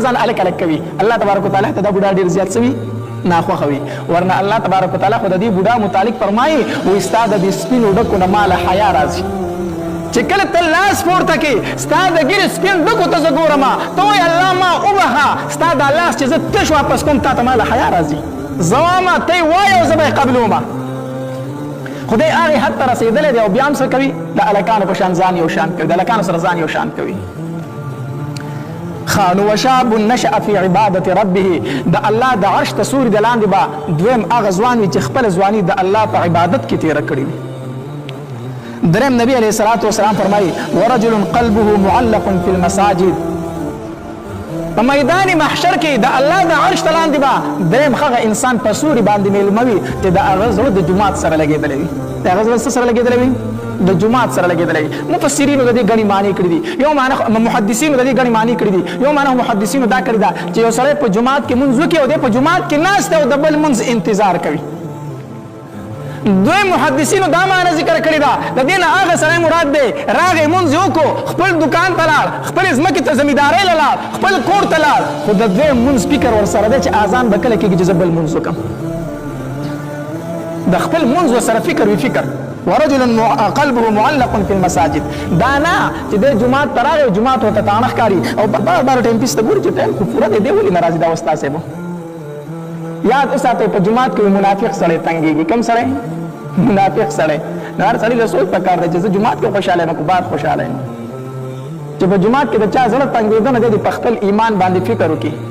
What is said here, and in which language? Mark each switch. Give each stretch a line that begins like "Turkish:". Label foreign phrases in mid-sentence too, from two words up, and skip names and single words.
Pashto: ځان الک کوي
Arabic: الله تبارک وتعالی
Pashto: ته دا بوډا ډېر زیات څه وي ناخوښه وي ورنه
Arabic: الله تبارک وتعالی
Pashto: خو د دې بوډا متعلق فرمایي وایي ستا د دې سپینو ډکو نه ماله حیا راځي چې کله ته لاس پورته کې ستا د ږیرې سپین ډکو ته زه ګورم ته وایې الله ما وبخه ستا دا لاس چې زه تش واپس کوم تا ته ماله حیا راځي زه وایم ته یې وایې او زه به یې قبلومه خدای هغې حد ته رسېدلی دی او بیا هم څه کوي د هلکانو په شان ځان یو شان کوي د هلکانو سره ځان یو شان کوي نو
Arabic: وشاب نشأ فی عبادت ربه
Pashto: د الله د عرش ته سوري د لاندې به دویم هغه ځوان وي چې خپله ځواني د الله په عبادت کې تېره کړې وي دریم نبی
Arabic: علیہ الصلوۃ والسلام
Pashto: فرمایي
Arabic: ورجل قلبه معلق فی المساجد
Pashto: په میدان محشر کې د الله د عرش ته لاندې به دریم هغه انسان په سوري باندې میلمه وي چې د هغه زړه د جومات سره لګېدلی وي د هغه زړه څه سره لګېدلی وي د جومات سره لګېدلی وي مفسرینو د دې ګڼې معنی کړي دي یو معنی محدثینو د دې ګڼې معنی کړي دي یو معنی محدثینو دا کړې ده چې یو سړی په جومات کې لمونځ وکړي او دی په جومات کې ناست او د بل لمونځ انتظار کوي دوی محدثینو دا معنی ذکر کړې ده د دې نه هغه سړی مراد دی راغی لمونځ یې وکړو خپل دکان ته لاړ خپلې ځمکې ته زمیندارۍ له لاړ خپل کور ته لاړ خو د دوی لمونځ فکر ورسره دی چې اذان به کله کېږي چې زه بل لمونځ وکړم د خپل لمونځ ورسره فکر وي فکر
Arabic: ورجل قلبه معلق فی المساجد
Pashto: دا نه چې دی جومات ته راغی جومات ورته تاڼه ښکاري او بار
English: time piece
Pashto: ته ګوري چې ټایم خو پوره دی دی ولې نه راځي دا استاد صاحب یاد وساتئ په جومات کې منافق سړی تنګېږي کوم سړی منافق سړی نو هر سړي له سوچ پکار دی چې زه جومات کې خوشحاله یم که بعد خوشحاله یم چې په جومات کې د چا زړه تنګېده نه دی په خپل ایمان باندې فکر وکړي